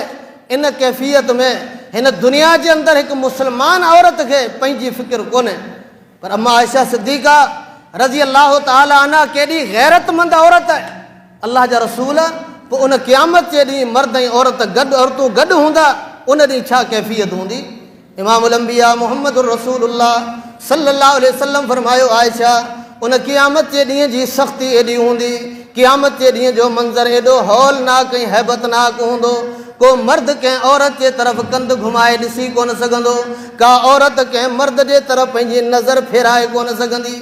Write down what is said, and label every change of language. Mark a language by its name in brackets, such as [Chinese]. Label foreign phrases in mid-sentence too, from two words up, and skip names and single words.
[Sindhi] इन कैफ़ियत में हिन दुनिया जे अंदरि हिकु मुस्लमान औरत खे पंहिंजी फ़िक्र कोन्हे, पर अम्मा आयशा सिद्दीक़ा [Arabic] رضي الله تعالى عنها [Sindhi] केॾी गैरतमंद औरत आहे। अल्लाह जा रसूल, पोइ उन क़यामत जे ॾींहुं मर्द ऐं औरतूं गॾु हूंदा, उन ॾींहुं छा कैफ़ियत हूंदी? [Arabic] إمام الأنبياء محمد رسول الله صلى الله عليه وسلم [Sindhi] फरमायो, आयशा, उन क़यामत जे ॾींहं जी सख़्ती एॾी हूंदी, क़यामत जे ॾींहं जो मंज़र एॾो हौलनाक ऐं हैबतनाक हूंदो, को मर्द कंहिं औरत जे तरफ़ कंध घुमाए ॾिसी कोन सघंदो, का औरत कंहिं मर्द जे तरफ़ पंहिंजी नज़र फेराए कोन सघंदी।